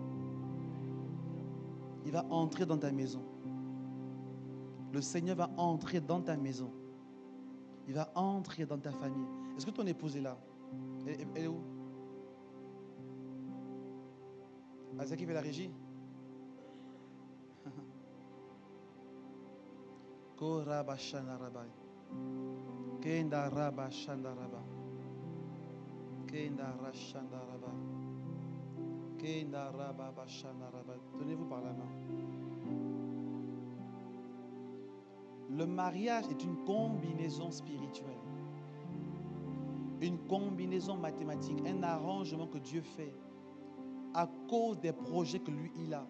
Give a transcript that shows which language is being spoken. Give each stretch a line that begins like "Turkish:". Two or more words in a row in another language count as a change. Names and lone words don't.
French: Il va entrer dans ta maison. Le Seigneur va entrer dans ta maison. Il va entrer dans ta famille. Est-ce que ton épouse est là? Elle est où? Ah, c'est qui fait la régie? Koraba Shandaraba. Kenda Raba Shandaraba. Kenda Rashandaraba. Kenda Raba Shandaraba. Tenez-vous par la main. Le mariage est une combinaison spirituelle, une combinaison mathématique, un arrangement que Dieu fait à cause des projets que lui, il a.